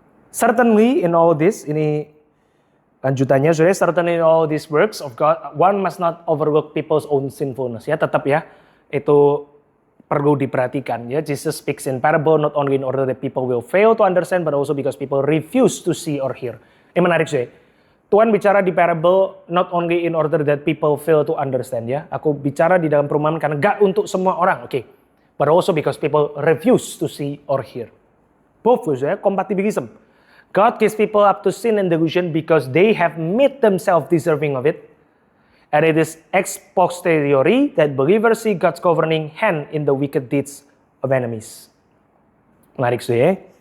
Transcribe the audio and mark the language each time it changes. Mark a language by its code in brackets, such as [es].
[en] Certainly in all this, [id] ini lanjutannya, [en] certainly in all these works of God, one must not overlook people's own sinfulness. [id] Ya, tetap ya, itu perlu diperhatikan. [en] Ya, Jesus speaks in parable not only in order that people will fail to understand, but also because people refuse to see or hear. [id] Ini menarik sih. Tuhan bicara di [en] parable not only in order that people fail to understand ya. [id] Aku bicara di dalam perumpamaan karena gak untuk semua orang, oke. [en] But also because people refuse to see or hear. Both ya, compatibilism. God gives people up to sin and delusion because they have made themselves deserving of it. And it is ex posteriori that believers see God's governing hand in the wicked deeds of enemies. [id] Menarik ya.